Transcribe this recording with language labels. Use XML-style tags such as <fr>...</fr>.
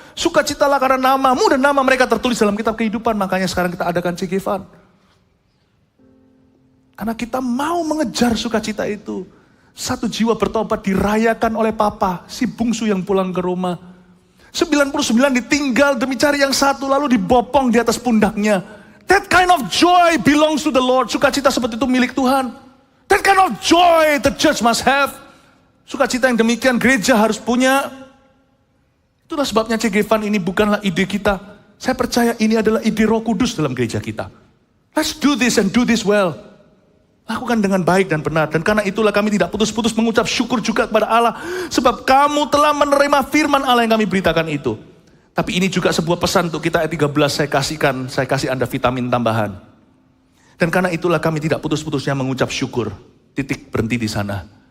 <id>Sukacitalah karena namamu dan nama mereka tertulis dalam kitab kehidupan. Makanya sekarang kita adakan CGFan. Karena kita mau mengejar sukacita itu. Satu jiwa bertobat dirayakan oleh papa, si bungsu yang pulang ke rumah. 99 ditinggal demi cari yang satu, lalu dibopong di atas pundaknya.</id> <en>That kind of joy belongs to the Lord.</en> <id>Sukacita seperti itu milik Tuhan.</id> <en>That kind of joy the church must have.</en> <id>Sukacita yang demikian gereja harus punya. Itulah sebabnya CGFan ini bukanlah ide kita. Saya percaya ini adalah ide Roh Kudus dalam gereja kita.</id> <en>Let's do this and do this well.</en> <id>Lakukan dengan baik dan benar. Dan karena itulah kami tidak putus-putus mengucap syukur juga kepada Allah. Sebab kamu telah menerima firman Allah yang kami beritakan itu. Tapi ini juga sebuah pesan untuk kita ayat 13 saya kasih Anda vitamin tambahan. Dan karena itulah kami tidak putus-putusnya mengucap syukur. Titik berhenti di sana.</id>